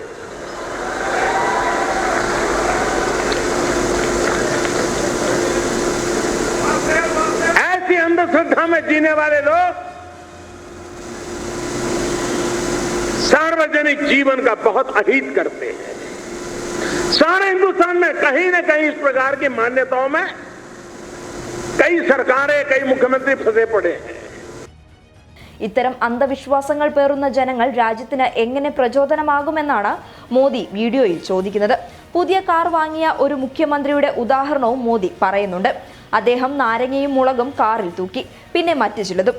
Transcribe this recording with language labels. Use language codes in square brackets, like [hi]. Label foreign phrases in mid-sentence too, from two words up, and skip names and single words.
[hi] ऐसी अंधश्रद्धा में जीने वाले लोग सार्वजनिक जीवन का बहुत अहित करते हैं. सारे हिंदुस्तान में कहीं न कहीं इस प्रकार की मान्यताओं में कई सरकारें, कई मुख्यमंत्री फंसे पड़े हैं. [ml] ഇത്തരം അന്ധവിശ്വാസങ്ങൾ പേറുന്ന ജനങ്ങൾ രാജ്യത്തിന് എങ്ങനെ പ്രചോദനമാകുമെന്നാണ് മോദി വീഡിയോയിൽ ചോദിക്കുന്നത്. പുതിയ കാർ വാങ്ങിയ ഒരു മുഖ്യമന്ത്രിയുടെ ഉദാഹരണവും മോദി പറയുന്നുണ്ട്. അദ്ദേഹം നാരങ്ങയും മുളകും കാറിൽ തൂക്കി, പിന്നെ മറ്റു ചിലതും.